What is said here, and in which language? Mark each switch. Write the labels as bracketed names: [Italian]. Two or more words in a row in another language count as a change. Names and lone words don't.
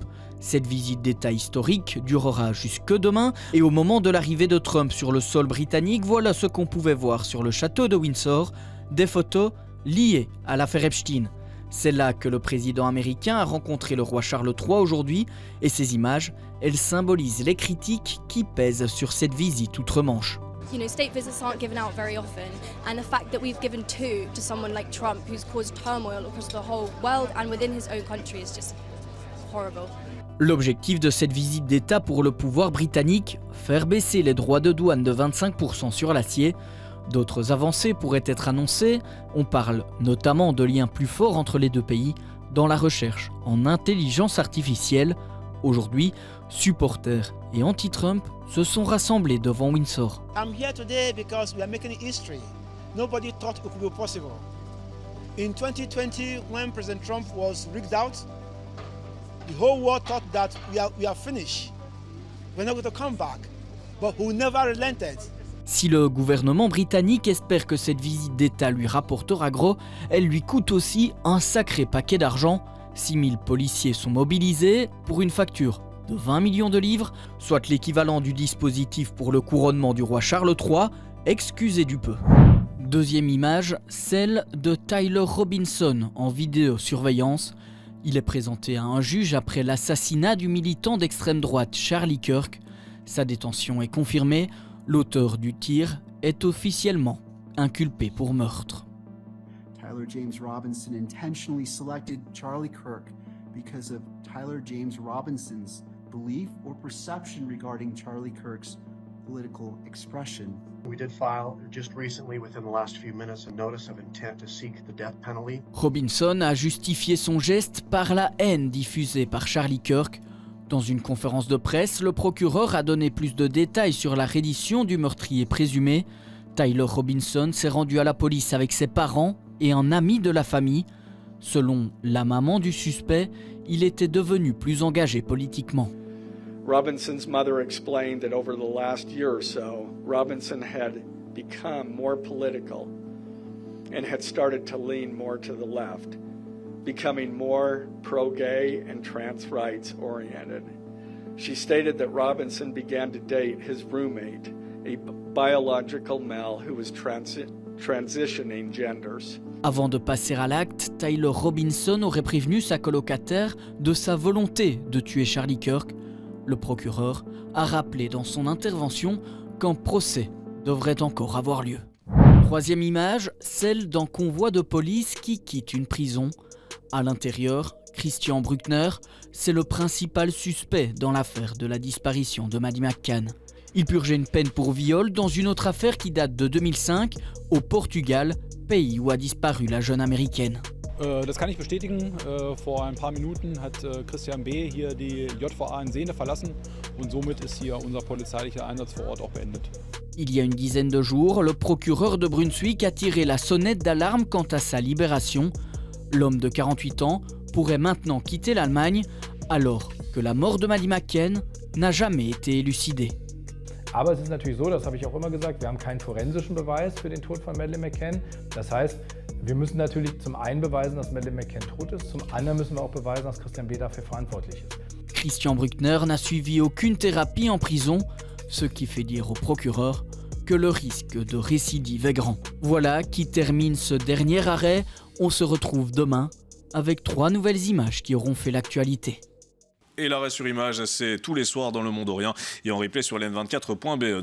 [French] Cette visite d'État historique durera jusque demain et au moment de l'arrivée de Trump sur le sol britannique, voilà ce qu'on pouvait voir sur le château de Windsor, des photos liées à l'affaire Epstein. C'est là que le président américain a rencontré le roi Charles III aujourd'hui et ces images, elles symbolisent les critiques qui pèsent sur cette visite outre-Manche. [English] You know, state visits aren't given out very often, and the fact that we've given two to someone like Trump, who's caused turmoil across the whole world and within his own country, is just horrible. [French] L'objectif de cette visite d'État pour le pouvoir britannique, faire baisser les droits de douane de 25% sur l'acier. D'autres avancées pourraient être annoncées. On parle notamment de liens plus forts entre les deux pays dans la recherche en intelligence artificielle. Aujourd'hui, supporters et anti-Trump se sont rassemblés devant Windsor. [English] I'm here today because we are making history. Nobody thought it could be possible. In 2020, when President Trump was rigged out, the whole world thought that we are finished. We're not going to come back. But who never relented. [French] Si le gouvernement britannique espère que cette visite d'État lui rapportera gros, elle lui coûte aussi un sacré paquet d'argent. 6000 policiers sont mobilisés pour une facture de 20 millions de livres, soit l'équivalent du dispositif pour le couronnement du roi Charles III, excusez du peu. Deuxième image, celle de Tyler Robinson en vidéosurveillance. Il est présenté à un juge après l'assassinat du militant d'extrême droite Charlie Kirk. Sa détention est confirmée. L'auteur du tir est officiellement inculpé pour meurtre. [English] Tyler James Robinson intentionally selected Charlie Kirk because of Tyler James Robinson's belief or perception regarding Charlie Kirk's political expression. We did file just recently, within the last few minutes, a notice of intent to seek the death penalty. [French] Robinson a justifié son geste par la haine diffusée par Charlie Kirk. Dans une conférence de presse, le procureur a donné plus de détails sur la reddition du meurtrier présumé. Tyler Robinson s'est rendu à la police avec ses parents et un ami de la famille. Selon la maman du suspect, il était devenu plus engagé politiquement. [English] Robinson's mother explained that over the last year or so, Robinson had become more political and had started to lean more to the left, becoming more pro-gay and trans rights oriented. She stated that Robinson began to date his roommate, a biological male who was transitioning genders. [French] Avant de passer à l'acte, Tyler Robinson aurait prévenu sa colocataire de sa volonté de tuer Charlie Kirk. Le procureur a rappelé dans son intervention qu'un procès devrait encore avoir lieu. Troisième image, celle d'un convoi de police qui quitte une prison. À l'intérieur, Christian Bruckner, c'est le principal suspect dans l'affaire de la disparition de Maddie McCann. Il purgeait une peine pour viol dans une autre affaire qui date de 2005 au Portugal, pays où a disparu la jeune américaine. [German] Das kann ich bestätigen. Vor ein paar Minuten hat Christian B. hier die JVA in Sehne verlassen und somit ist hier unser polizeilicher Einsatz vor Ort auch beendet. [French] Il y a une dizaine de jours, le procureur de Brunswick a tiré la sonnette d'alarme quant à sa libération. L'homme de 48 ans pourrait maintenant quitter l'Allemagne alors que la mort de Maddie McCann n'a jamais été élucidée. [German] Aber es ist natürlich so, das habe ich auch immer gesagt, wir haben keinen forensischen Beweis für den Tod von Madeleine McCann. Das heißt, wir müssen natürlich zum einen beweisen, dass Madeleine McCann tot ist, zum anderen müssen wir auch beweisen, dass Christian B. dafür verantwortlich ist. [French] Christian Bruckner n'a suivi aucune thérapie en prison, ce qui fait dire au procureur que le risque de récidive est grand. Voilà qui termine ce dernier arrêt. On se retrouve demain avec 3 nouvelles images qui auront fait l'actualité. Et l'arrêt sur image, c'est tous les soirs dans le Monde Orient et en replay sur ln24.be.